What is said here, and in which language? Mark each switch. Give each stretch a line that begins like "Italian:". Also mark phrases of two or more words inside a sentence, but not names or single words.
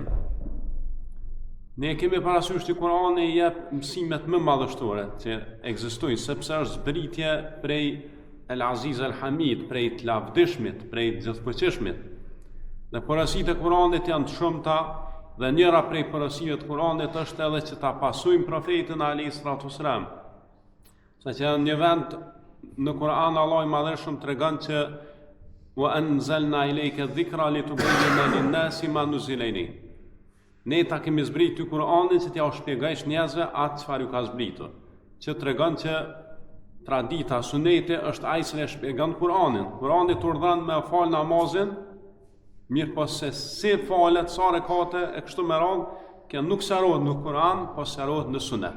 Albanian: Ne kemi parasysh që Kur'ani jep mësimet më madhështore që ekzistojnë, sepse është zbritje prej
Arabic: العزيز الحميد,
Albanian: prej të lavdishmit, prej të gjithfuqishmit. Dhe përësitë e Kur'anit janë të shumta, dhe njëra prej përësive të Kur'anit është edhe që ta pasojmë profetin
Arabic: عليه الصلاة والسلام.
Albanian: Sa që në një vend në Kur'an Allah i madhëshëm tregon që
Arabic: وأنزلنا إليك الذكر لتبين للناس ما نزل إليهم.
Albanian: Ne ta kemi zbritur Kur'anin që t'ja u shpjegojsh njerëzve atë çfarë ju ka zbritur. Që tregon që tradita, suneti është ai që e shpjegon Kur'anin. Kur'ani urdhon me fal namazin, mirë po se si falet, sa rekate e kështu me radhë, kjo nuk sqarohet në Kur'an, po sqarohet në sunet.